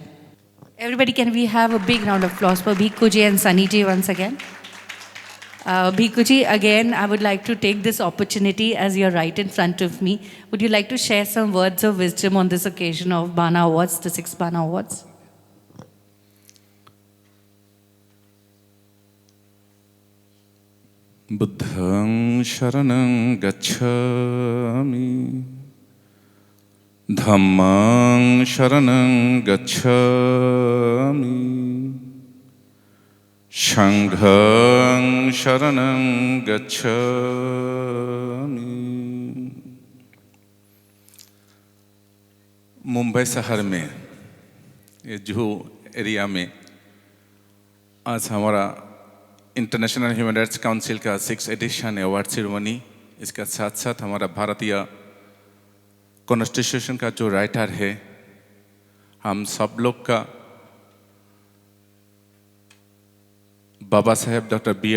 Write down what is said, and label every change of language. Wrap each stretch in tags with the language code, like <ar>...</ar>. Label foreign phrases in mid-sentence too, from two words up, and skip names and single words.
<en>Everybody, can we have a big round of applause for Bhikku ji and Sunny ji once again? Bhikku ji, again, I would like to take this opportunity as you're right in front of me. Would you like to share some words of wisdom on this occasion of Bana Awards, the 6th Bana Awards?</en> <pi>Buddhaṃ Sharanam Gacchāmi Dhammaṃ Sharanam Gacchāmi Shanghāṃ Sharanam Gacchāmi।</pi> <hi>मुंबई शहर में ये जुहू एरिया में आज हमारा इंटरनेशनल ह्यूमन राइट्स काउंसिल का 6th</hi> <en>edition award ceremony,</en> <hi>इसका साथ साथ हमारा भारतीय कॉन्स्टिट्यूशन का जो राइटर है, हम सब लोग का बाबा साहेब डॉक्टर B.R.</hi>